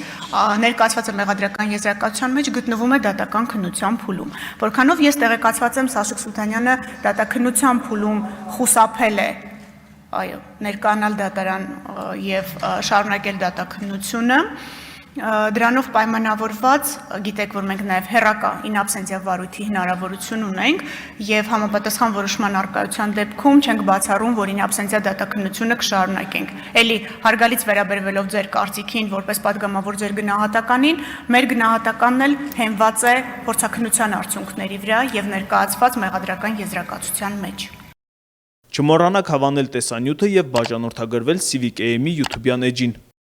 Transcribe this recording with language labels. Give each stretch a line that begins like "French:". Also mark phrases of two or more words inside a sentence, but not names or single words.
Armenian: ներկայացված է մեղադրական եզրակացության մեջ, գտնվում է դատական քննության փուլում։ Որքանով ես տեղեկացված եմ, Սաշիկ Սուլթանյանը դատաքննության փուլում խուսափել է, այո, ներկայանալ դատարան եւ շարունակել դատաքննությունը։ Դրանով պայմանավորված, գիտեք, որ մենք նաև հեռակա
Latin: in absentia
Armenian: վարույթի հնարավորություն ունենք եւ համապատասխան որոշման առկայության դեպքում չենք բացառում, որ
Latin: in absentia
Armenian: դատաքննությունը կշարունակենք։ Էլի հարգալից վերաբերվելով ձեր կարծիքին, որպես պատգամավոր ձեր գնահատականին, մեր գնահատականն էլ հենված է փորձաքննության արդյունքների վրա եւ ներկայացված մեղադրական եզրակացության մեջ։ Չմոռանաք հավանել տեսանյութը եւ բաժանորդագրվել Civic AM-ի YouTube-յան էջին։